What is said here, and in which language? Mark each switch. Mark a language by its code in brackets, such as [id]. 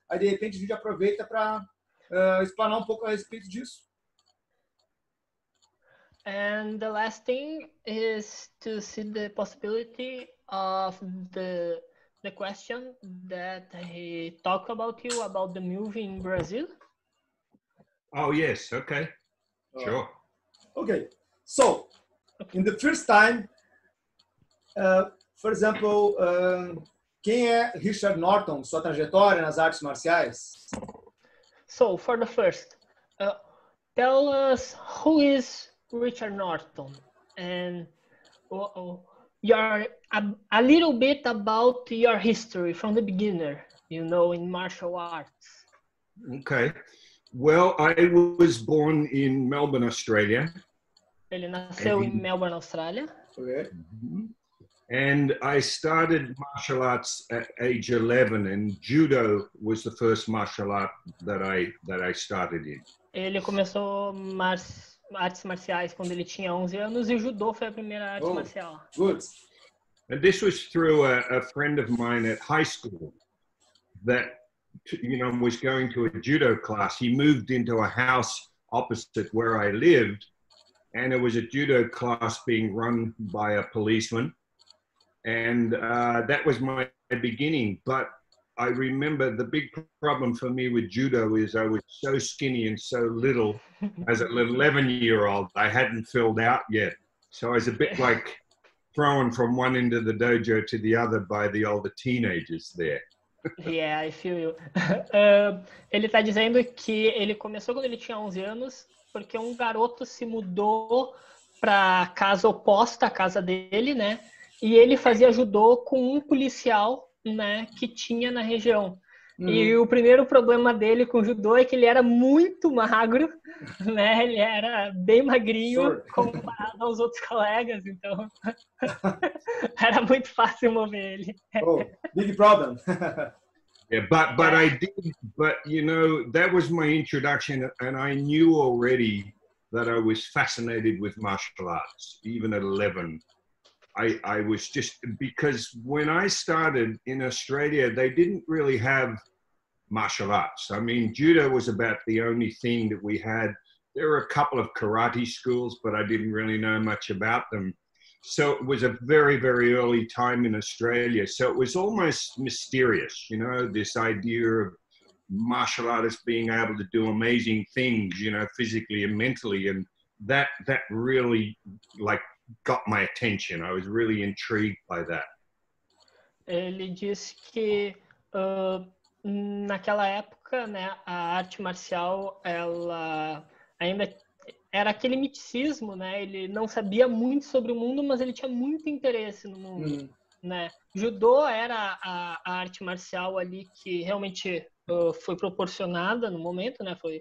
[pt] Aí, de repente, a gente aproveita para explanar um pouco a respeito disso. [en] And the last thing is to see the possibility of the question that he talked about you, about the movie in Brazil. Oh, yes. Okay. Sure. Okay. So, in the first time, for example, [pt] quem é Richard Norton, sua trajetória nas artes marciais? [en] So, for the first, tell us who is Richard Norton and a little bit about your history from the beginner, in martial arts. Okay. Well, I was born in Melbourne, Australia. [pt] Ele nasceu em Melbourne, Austrália. [en] Okay. And I started martial arts at age 11, and judo was the first martial art that I started in. [pt] Ele começou artes marciais quando ele tinha 11 anos e o judô foi a primeira arte marcial. [en] Good. And this was through a friend of mine at high school that, was going to a judo class. He moved into a house opposite where I lived, and it was a judo class being run by a policeman. And that was my beginning. But I remember the big problem for me with judo is I was so skinny and so little as an 11-year-old. I hadn't filled out yet. So I was a bit like thrown from one end of the dojo to the other by the older teenagers there. Yeah, I feel you. [pt] Ele está dizendo que ele começou quando ele tinha 11 anos, porque um garoto se mudou para a casa oposta à casa dele, né? E ele fazia judô com um policial, né, que tinha na região. E o primeiro problema dele com o judô é que ele era muito magro, né? Ele era bem magrinho comparado aos outros colegas, então era muito fácil mover ele. [en] Oh, big problem. Yeah, but I did, but that was my introduction, and I knew already that I was fascinated with martial arts, even at 11. I was just, because when I started in Australia, they didn't really have martial arts. I mean, judo was about the only thing that we had. There were a couple of karate schools, but I didn't really know much about them. So it was a very, very early time in Australia. So it was almost mysterious, this idea of martial artists being able to do amazing things, physically and mentally. And that really got my attention. I was really intrigued by that. [pt] Ele disse que naquela época, né, a arte marcial, ela ainda era aquele miticismo, né? Ele não sabia muito sobre o mundo, mas ele tinha muito interesse no mundo, né? Judô era a arte marcial ali que realmente foi proporcionada no momento, né?